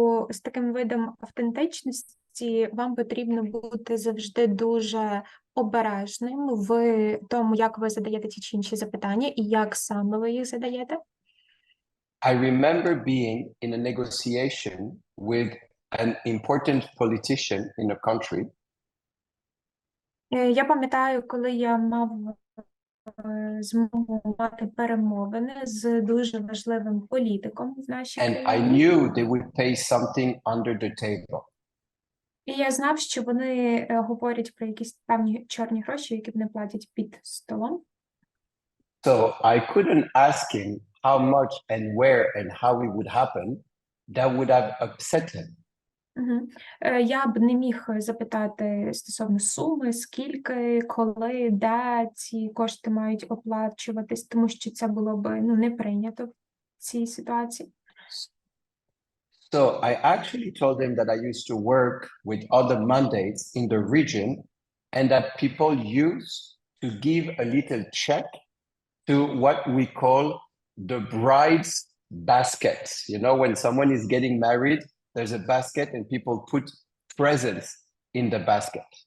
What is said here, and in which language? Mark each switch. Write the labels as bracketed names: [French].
[Ukrainian] З таким видом автентичності вам потрібно бути завжди дуже обережним в тому, як ви задаєте ті чи інші запитання і як саме ви їх задаєте. [English] I remember being in a negotiation with an important politician in a country. [Ukrainian] Я пам'ятаю, коли я мав змогу мати перемовини з дуже важливим політиком в нашій [English] And I [Ukrainian] країні. [English] knew they would pay something under the table. [Ukrainian] І я знав, що вони говорять про якісь певні чорні гроші, які вони платять під столом. [English] So I couldn't ask him how much and where and how it would happen. That would have upset him. [Ukrainian] Я б не міг запитати стосовно суми, скільки, коли, де ці кошти мають оплачуватись, тому що це було б не прийнято в цій ситуації. [English] So I actually told him that I used to work with other mandates in the region and that people use to give a little check to what we call the bride's baskets. You know, when someone is getting married, there's a basket and people put presents in the basket.